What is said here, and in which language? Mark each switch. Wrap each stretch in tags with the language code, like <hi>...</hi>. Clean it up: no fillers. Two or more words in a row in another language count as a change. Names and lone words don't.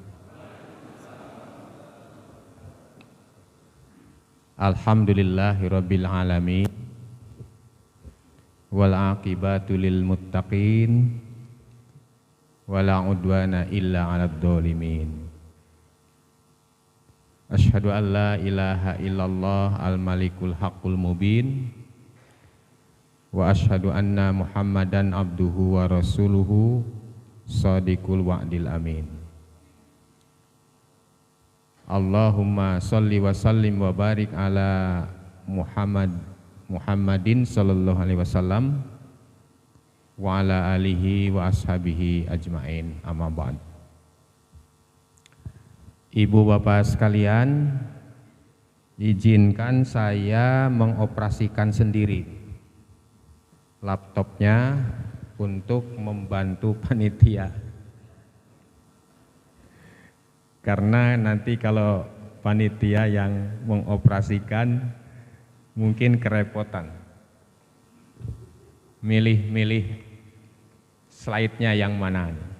<ar>الحمد لله رب العالمين والعاقبة للمتقين ولا عدوان إلا على الظالمين. أشهد أن لا إله إلا الله الملك الحق المبين وأشهد أن محمدا عبده ورسوله صادق الوعد الأمين. اللهم صل وسلم وبارك على محمد صلى الله عليه وسلم وعلى آله وأصحابه أجمعين، أما بعد.</ar> <id>Ibu bapak sekalian, izinkan saya mengoperasikan sendiri laptopnya untuk membantu panitia. Karena nanti kalau panitia yang mengoperasikan mungkin kerepotan milih-milih slide-nya yang mana.</id>